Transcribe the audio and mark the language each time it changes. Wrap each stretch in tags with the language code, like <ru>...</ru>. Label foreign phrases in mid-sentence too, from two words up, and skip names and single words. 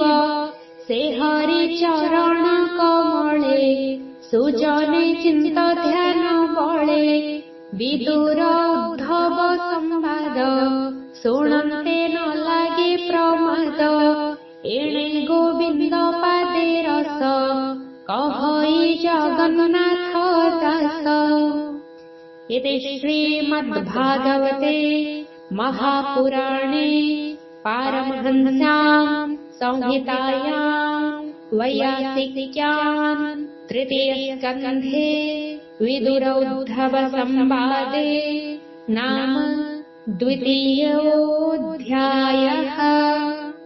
<or>ସେ ହରି ଚରଣ କମଳେ ସୁଜନେ ଚିନ୍ତ ଧ୍ୟାନ ବଳେ। ବିଦୁର ଉଦ୍ଧବ ସମ୍ବାଦ ଶୁଣନ୍ତେ ନ ଲାଗେ ପ୍ରମାଦ। ଏଣେ ଗୋବିନ୍ଦ ପାଦେ ରସ କହଇ ଜଗନ୍ନାଥ ଦାସ।</or> <sa>इति श्रीमद्भागवते महापुराणे पारमहंस्यां संहितायां वैयासिक्यां तृतीयस्कन्धे विदुर उद्धव संवादे नाम 2य अध्यायः।</sa>